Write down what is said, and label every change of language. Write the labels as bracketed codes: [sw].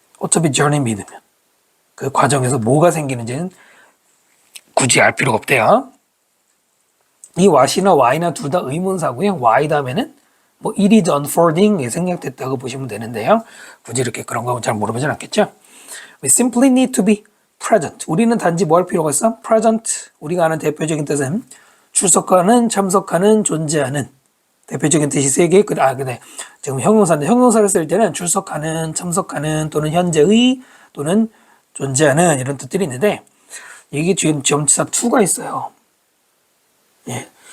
[ko] 어차피 journey 믿으면 그 과정에서 뭐가 생기는지는 굳이 알 필요가 없대요. 이 what이나 why나 둘 다 의문사고요. why 다음에는 뭐 [en] it is unfolding [ko] 에 생략됐다고 보시면 되는데요. 굳이 이렇게 그런 거 잘 물어보진 않겠죠? [en] We simply need to be present. [ko] 우리는 단지 뭐 할 필요가 있어? [en] present. [ko] 우리가 아는 대표적인 뜻은 출석하는, 참석하는, 존재하는 대표적인 뜻이 세 개. 근데 지금 형용사인데 형용사를 쓸 때는 출석하는, 참석하는 또는 현재의 또는 존재하는 이런 뜻들이 있는데 이게 지금 점치사 to가 있어요. 예.